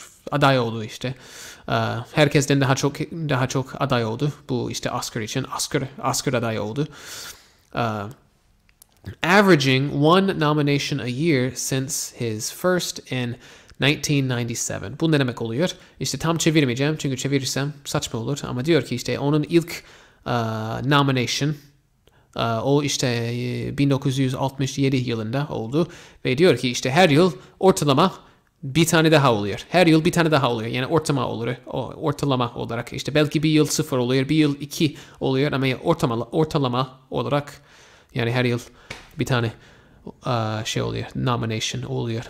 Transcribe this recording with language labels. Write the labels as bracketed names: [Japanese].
[Turkish] aday oldu işte. Herkesten daha çok aday oldu. Bu işte Oscar için Oscar aday oldu. [English] Averaging one nomination a year since his first in 1997. [Turkish] Bu ne demek oluyor? İşte tam çevirmeyeceğim çünkü çevirirsem saçma olur ama diyor ki işte onun ilk nomination o işte 1967 yılında oldu ve diyor ki işte her yıl ortalama bir tane daha oluyor. Her yıl bir tane daha oluyor. Yani ortalama olarak işte belki bir yıl 0 oluyor, bir yıl 2 oluyor ama ortalama olarak yani her yıl bir tane şey oluyor, nomination oluyor.